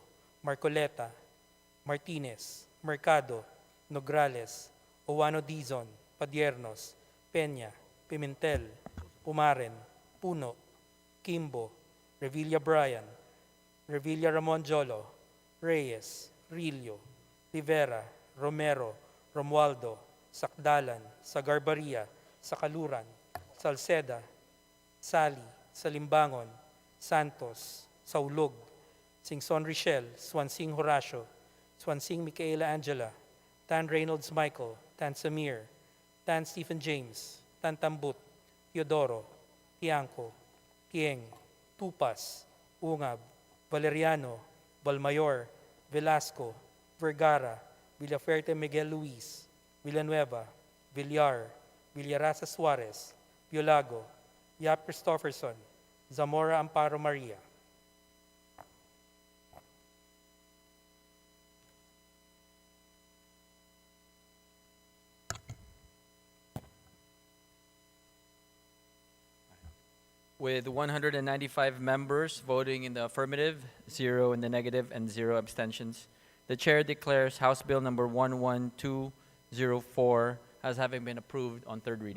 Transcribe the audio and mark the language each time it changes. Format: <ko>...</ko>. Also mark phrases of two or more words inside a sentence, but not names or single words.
<en>Marcoleta, Martinez, Mercado, Nograles, Owano Dizon, Padiernos, Peña, Pimentel, Pumaren, Puno, Kimbo, Revilla Brian, Revilla Ramon Jolo, Reyes, Rillo, Rivera, Romero, Romualdo, Sakdalan, Sagarbaria, Sakaluran, Salceda, Sali, Salimbangon, Santos, Saulog, Singson Richel, Swansing Horacio, Swansing Michaela Angela, Tan Reynolds Michael, Tan Samir, Tan Stephen James, Tan Tambut, Teodoro, Tiangco, Kieng, Tupas, Ungab, Valeriano, Balmayor, Velasco, Vergara, Villaferte Miguel Luis, Villanueva, Villar, Villarasa Suarez, Biolago, Yap Christopherson, Zamora Amparo Maria. With 195 members voting in the affirmative, 0 in the negative, and 0 abstentions, the chair declares House Bill number 11204 as having been approved on third reading.</en>